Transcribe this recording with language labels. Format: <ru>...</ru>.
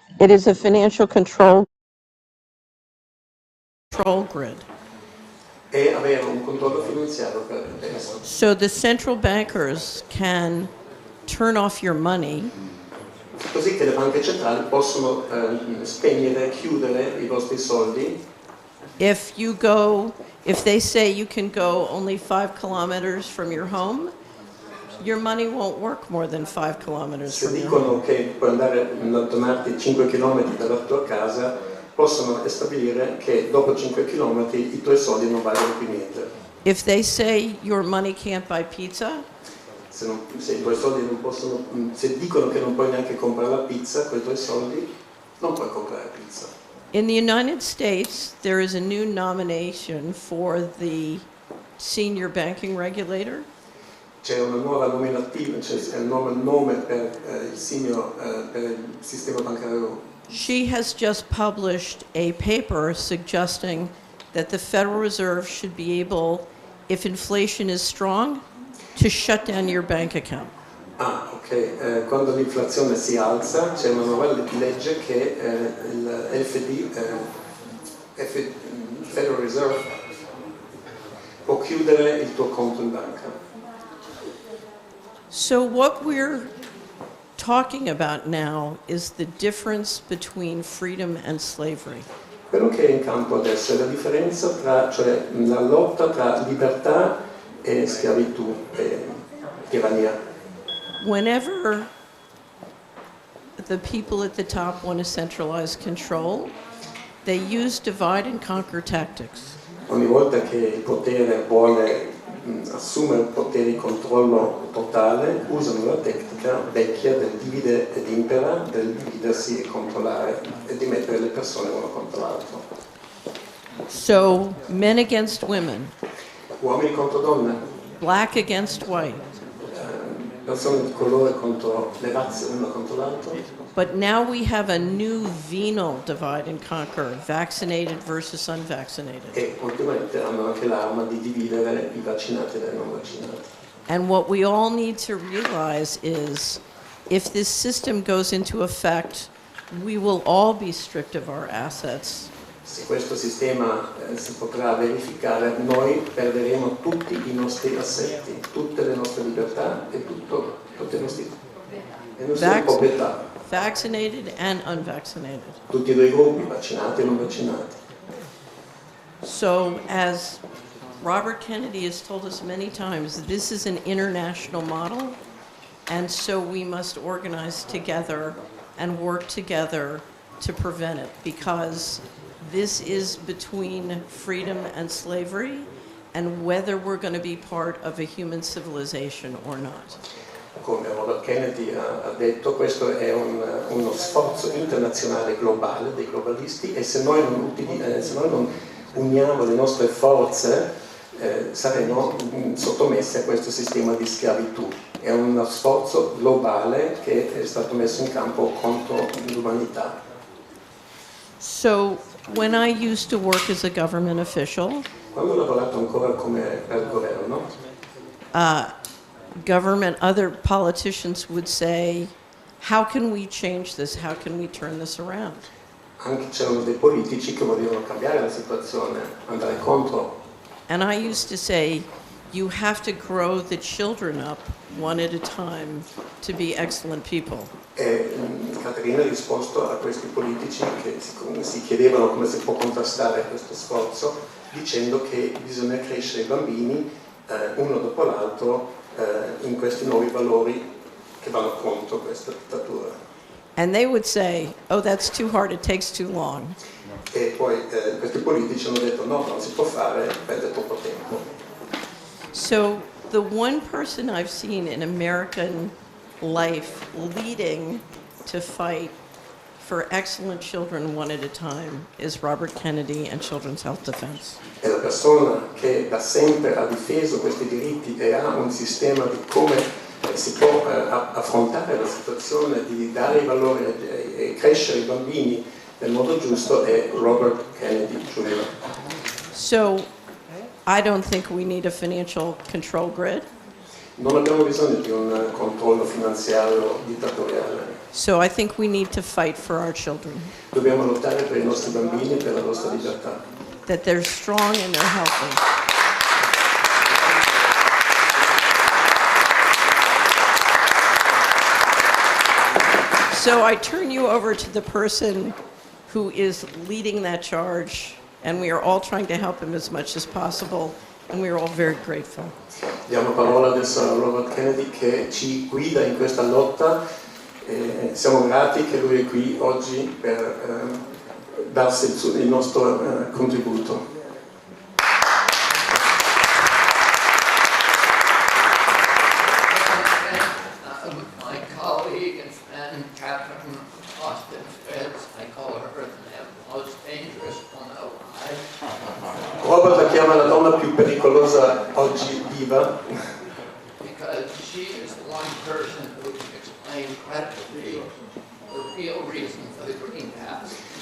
<en>It is a financial control grid.</en> <it>E avere un controllo finanziario per adesso.</it> <en>So the central bankers can turn off your money</en> <it>Così che le banche centrali possono spegnere, chiudere i vostri soldi.</it> <en>if they say you can go only 5 kilometers from your home, your money won't work more than 5 kilometers</en> <it>Se</it> <en>from your home.</en> <it>dicono che puoi andare a allontanarti 5 km dalla tua casa, possono stabilire che dopo 5 km i tuoi soldi non valgono più niente.</it> <en>If they say your money can't buy pizza,</en> <it>Se i tuoi soldi non possono, se dicono che non puoi neanche comprare la pizza con i tuoi soldi, non puoi comprare pizza.</it> <en>in the United States, there is a new nomination for the senior banking regulator.</en> <it>C'è una nuova nominativa, c'è un nuovo nome per il sistema bancario.</it> <en>She has just published a paper suggesting that the Federal Reserve should be able, if inflation is strong, to shut down your bank account. Ah, ok.</en> <it>Quando l'inflazione si alza c'è una nuova legge che il Federal Reserve può chiudere il tuo conto in banca.</it> <en>So what we're talking about now is the difference between freedom and slavery.</en> <it>Quello che è in campo adesso è la differenza cioè la lotta tra libertà e schiavitù e tirannia.</it> <en>Whenever the people at the top want to centralize control, they use divide and conquer tactics.</en> <it>Ogni volta che il potere vuole assumere il potere di controllo totale, usano la tecnica vecchia del divide ed impera, del dividersi e controllare e di mettere le persone uno contro l'altro.</it> <en>So, men against women,</en> <it>Uomini contro donne,</it> <en>black against white.</en> <it>persone di colore contro le razze, uno contro l'altro.</it> <en>But now we have a new venal divide and conquer, vaccinated versus unvaccinated.</en> <it>E ultimamente hanno anche l'arma di dividere i vaccinati dai non vaccinati.</it> <en>And what we all need to realize is if this system goes into effect, we will all be stripped of our assets.</en> <it>Se questo sistema si potrà verificare, noi perderemo tutti i nostri assetti, tutte le nostre libertà e tutte le nostre proprietà.</it> <en>Vaccinated and unvaccinated.</en> <it>Tutti e due i gruppi, vaccinati e non vaccinati.</it> <en>So, as Robert Kennedy has told us many times, this is an international model, and so we must organize together and work together to prevent it, because this is between freedom and slavery, and whether we're going to be part of a human civilization or not.</en> <it>come Robert Kennedy ha detto, questo è uno sforzo internazionale globale dei globalisti e se noi non uniamo le nostre forze saremo sottomessi a questo sistema di schiavitù. È uno sforzo globale che è stato messo in campo contro l'umanità.</it> <en>So, when I used to work as a government official,</en> <it>Quando ho lavorato ancora come per il governo,</it> <en>other politicians would say, how can we change this? How can we turn this around?</en> <it>anche c'erano dei politici che volevano cambiare la situazione, andare contro.</it> <en>And I used to say, you have to grow the children up one at a time to be excellent people.</en> <it>E Caterina ha risposto a questi politici che si chiedevano come si può contrastare questo sforzo, dicendo che bisogna crescere i bambini uno dopo l'altro in questi nuovi valori che vanno contro questa dittatura.</it> <en>And they would say, oh, that's too hard, it takes too long.</en> <it>E poi questi politici hanno detto no, non si può fare, perde troppo tempo.</it> <en>So the one person I've seen in American life leading to fight for excellent children one at a time is Robert Kennedy and Children's Health Defense.</en> <it>È la persona che da sempre ha difeso questi diritti e ha un sistema di come si può affrontare la situazione, di dare i valori e crescere i bambini nel modo giusto, è Robert Kennedy Jr.</it> <en>So I don't think we need a financial control grid.</en> <it>Non abbiamo bisogno di un controllo finanziario dittatoriale.</it> <en>So I think we need to fight for our children,</en> <it>Dobbiamo lottare per i nostri bambini e per la nostra libertà.</it> <en>that they're strong and they're healthy. So I turn you over to the person who is leading that charge, and we are all trying to help him as much as possible, and we are all very grateful.</en> <it>Diamo parola adesso a Robert Kennedy che ci guida in questa lotta. Siamo grati che lui è qui oggi per darsi il nostro contributo.</it> <en>My colleague and friend, Catherine Austin Fitz, I call her the most dangerous one alive.</en> <it>Robert la chiama la donna più pericolosa oggi viva</it> <en>Because she is the one person who can explain credibly the real reason for the Green Pass.</en>